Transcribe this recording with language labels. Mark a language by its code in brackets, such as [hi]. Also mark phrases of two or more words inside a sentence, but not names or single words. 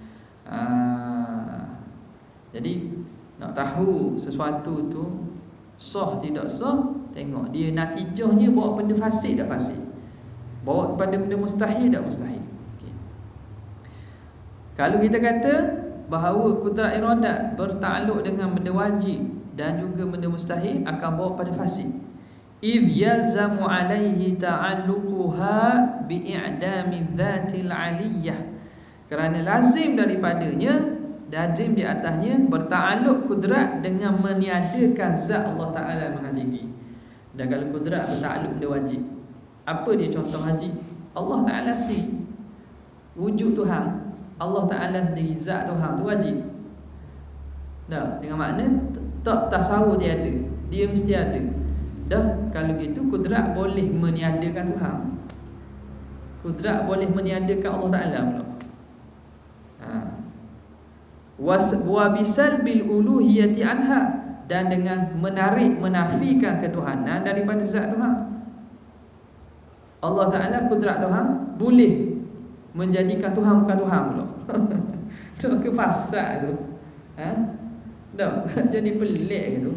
[ms] Jadi nak tahu sesuatu tu sah tidak sah, tengok dia natijahnya bawa benda fasid tak fasid, bawa kepada benda mustahil tak mustahil. Okay. Kalau kita kata bahawa kudrat iradat bertakluk dengan benda wajib dan juga benda mustahil, akan bawa pada fasid. [ar] إذ يلزم عليه تعلقها بإعدام الذات العلية. [ms] Kerana lazim daripadanya, lazim di atasnya bertakluk kudrat dengan meniadakan zat Allah Ta'ala Maha Tinggi. Dan kalau kudrat bertakluk benda wajib, apa dia contoh wajib? Allah Ta'ala sendiri, wujud Tuhan Allah Ta'ala sendiri, zat Tuhan tu wajib. Dah, dengan makna tak tasawur tiada, dia mesti ada. Dah, kalau gitu kudrat boleh meniadakan Tuhan, kudrat boleh meniadakan Allah Ta'ala pula. [ar] وبسلب الألوهية عنها, [ms] dan dengan menafikan ketuhanan daripada zat Tuhan. Allah Ta'ala kudrat Tuhan boleh menjadikan Tuhan bukan Tuhan pula. Tu kefasad tu. Dah jadi pelik gitu.